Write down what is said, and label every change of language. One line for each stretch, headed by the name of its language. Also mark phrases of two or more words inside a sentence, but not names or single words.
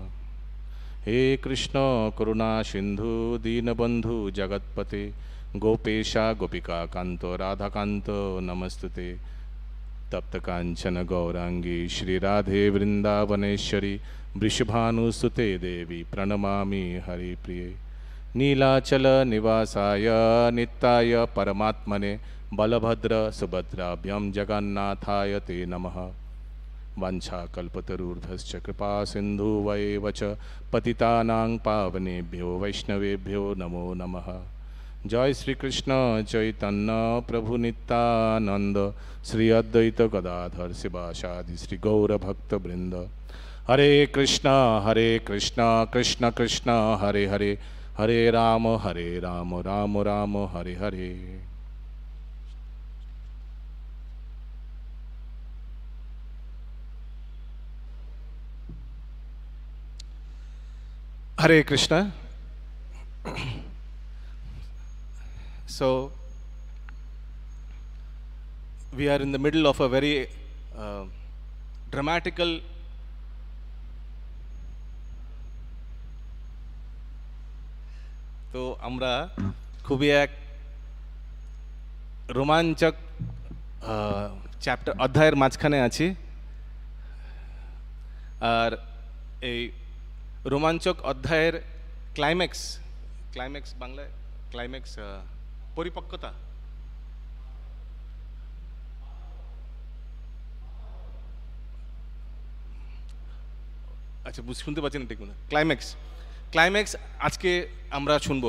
Sanskrit: हे कृष्ण करुणा सिन्धु दीनबन्धु जगत्पते गोपेश गोपिका कान्तो राधा कान्तो नमस्तुते तप्त काञ्चन गौराङ्गि श्री राधे वृन्दावनेश्वरि वृषभानु सुते देवि प्रणमामि हरि प्रिये नीलाचल निवासाय नित्याय परमात्मने बलभद्र सुभद्राभ्यां जगन्नाथाय ते नमः. वाञ्छा कल्पतरुभ्यश्च कृपा सिन्धु एव च पतितानां पावनेभ्यो वैष्णवेभ्यो नमो नमः.
Bangla: জয় শ্রীকৃষ্ণ চৈতন্য প্রভু নিত্যানন্দ শ্রী অদ্বৈত গদাধর শিবাসাদি শ্রী গৌর ভক্তবৃন্দ।
Sanskrit: হরে কৃষ্ণ কৃষ্ণ কৃষ্ণ হরে হরে, হরে রাম রাম রাম হরে হরে। हरे कृष्ण.
English: So, we are in the middle of a very dramatical
Bangla: তো আমরা খুবই এক রোমাঞ্চক চ্যাপ্টার অধ্যায়ের মাঝখানে আছি। আর এই রোমাঞ্চক অধ্যায়ের ক্লাইম্যাক্স বাংলায় ক্লাইম্যাক্স পরিপক্কতা, আচ্ছা শুনতে পাচ্ছি না ঠিক মতো, ক্লাইম্যাক্স আজকে আমরা শুনবো।